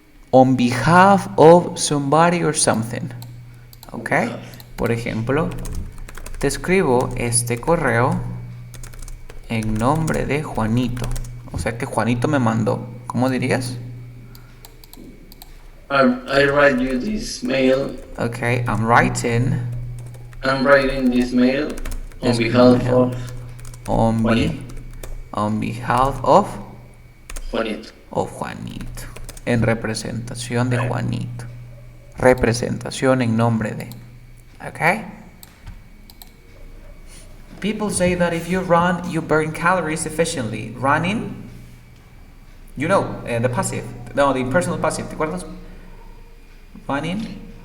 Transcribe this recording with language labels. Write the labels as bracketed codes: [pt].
[en] On behalf of somebody or something. ¿Ok? [es] Por ejemplo, te escribo este correo en nombre de Juanito. O sea que Juanito me mandó. ¿Cómo dirías? [en] I write you this mail. Ok, I'm writing this mail on behalf of Juanito. On behalf of Juanito. Juanito. [es] En representación de Juanito. Representación en nombre de. Okay? [en] People say that if you run, you burn calories efficiently. Running, you know, the passive. No, the impersonal passive. [es] ¿Te acuerdas? [en] Running.